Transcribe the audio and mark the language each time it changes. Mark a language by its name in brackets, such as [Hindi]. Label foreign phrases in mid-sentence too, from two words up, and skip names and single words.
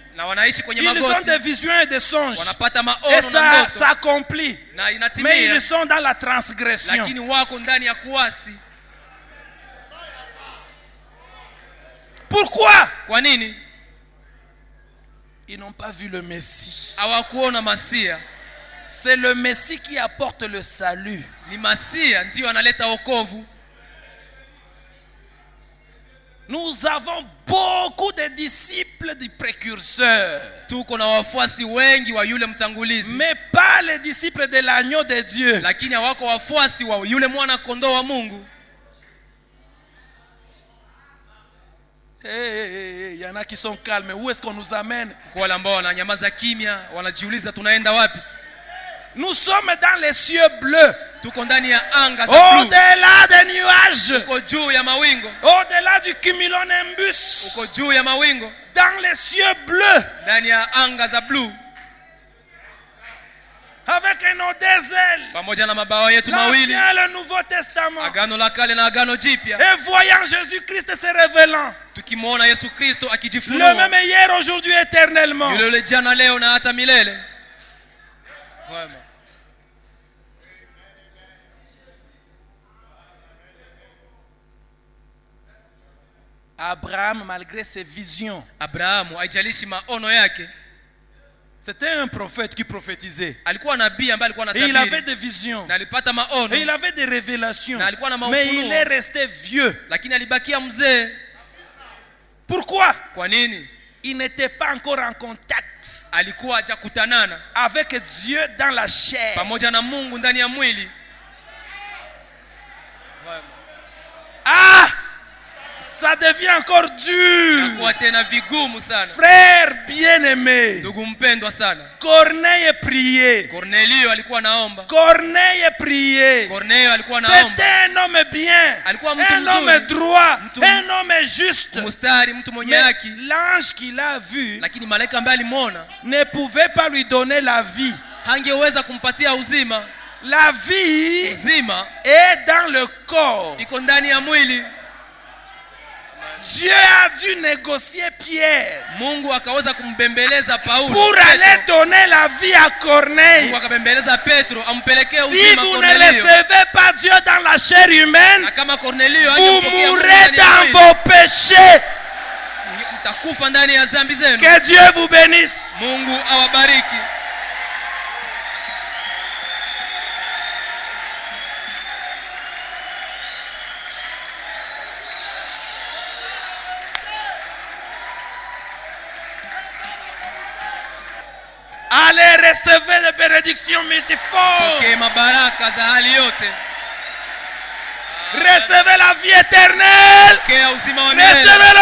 [Swahili] na wanaishi kwenye [French] Ils ont [Swahili] magoti, [French] des visions et des songes. [Swahili] wanapata [French] Et [Swahili] maono na [French] ça [Swahili] ndoto [French] s'accomplit. [Swahili] na [French] Mais [Swahili] inatimia, [French] ils sont dans la transgression. [Swahili] lakini wako ndani ya kuasi. [French] Pourquoi? [Swahili] Kwa nini? [French] Ils n'ont pas vu le Messie. [Swahili] Hawakuona Masia. [French] C'est le Messie qui apporte le salut. [Swahili] Ni Masia ndiyo analeta wokovu. [French] Nous avons beaucoup de disciples du précurseur. [Swahili] Tuko na wafuasi wengi wa yule mtangulizi. [French] Mais pas les disciples de l'agneau de Dieu. [Swahili] Lakini hawako wafuasi wa yule mwana kondoo wa Mungu. [French] Il y en a qui sont calmes. Où est-ce qu'on nous amène? [Swahili] Kwa wale ambao wananyamaza kimya, wanajiuliza tunaenda wapi? [French] Nous sommes dans les cieux bleus. [Swahili] Tuko ndani ya anga za blue. [French] Au-delà des nuages. [Swahili] Tuko juu ya mawingu. [French] Au-delà du cumulonimbus. [Swahili] Tuko juu ya mawingu. [French] Dans les cieux bleus. [Swahili] Ndani ya anga za blue. [French] Avec nos deux ailes. [Swahili] Pamoja na mabawa yetu mawili. [French] L'Ancien et le Nouveau Testament. [Swahili] Agano la kale na agano jipya. [French] Et voyant Jésus-Christ se révélant. [Swahili] Tukimwona Yesu Kristo akijifunua. [French] Le même hier, aujourd'hui, éternellement. [Swahili] Yule jana, leo na hata milele. Wema. [French] Abraham, malgré ses visions, [Swahili] Abrahamu haijalishi maono yake, [French] c'était un prophète qui prophétisait. [Swahili] Alikuwa nabii ambaye alikuwa [French] Et il [Swahili] anatabiri. [French] avait des visions. [Swahili] Na alipata maono. [French] Et il avait des révélations. [Swahili] Na alikuwa na [French] Mais [Swahili] mafunuo. [French] il est resté vieux. [Swahili] Lakini alibakia mzee. [French] Pourquoi? [Swahili] Kwa nini? [French] Il n'était pas encore en contact [Swahili] Alikuwa hajakutanana [French] avec Dieu dans la chair. [Swahili] pamoja na Mungu ndani ya mwili. [French] Ah! Ça devient encore dur. [Swahili] Kwa tena vigumu sana. [French] Frère bien-aimé. [Swahili] Ndugu mpendwa sana. [French] Corneille priait. [Swahili] Cornelio alikuwa naomba. [French] Corneille priait. [Swahili] Cornelio alikuwa naomba. [French] C'était un homme bien. [Swahili] Alikuwa mtu [French] Un [Swahili] mzuri. [French] homme droit. [Swahili] Mtu [French] Un homme juste. [Swahili] mstari, mtu mwenye [French] Mais [Swahili] haki. [French] l'ange qu'il a vu [Swahili] Lakini malaika ambaye alimuona [French] ne pouvait pas lui donner la vie. [Swahili] hangeweza kumpatia uzima. [French] La vie [Swahili] Uzima [French] est dans le corps. [Swahili] iko ndani ya mwili. [French] Dieu a dû négocier Pierre [Swahili] Mungu akaweza kumbembeleza Paulo [French] pour [Swahili] Petro. [French] aller donner la vie à Corneille. [Swahili] Mungu akabembeleza Petro ampelekee [French] Si [Swahili] uzima [French] vous ne [Swahili] Cornelio. [French] recevez pas Dieu dans la chair humaine, [Swahili] Na kama Cornelio [French] vous [Swahili] angempokea Mungu [French] mourrez [Swahili] ndani ya [French] dans [Swahili] mwili, [French] vos péchés. [Swahili] mtakufa ndani ya dhambi zenu. [French] Que Dieu vous bénisse. [Swahili] Mungu awabariki. [French] Allez, recevez les bénédictions multiformes. [Swahili] Pokea mabaraka za hali yote. [French] Recevez la vie éternelle. [Swahili] Pokea uzima wa milele. [French] Recevez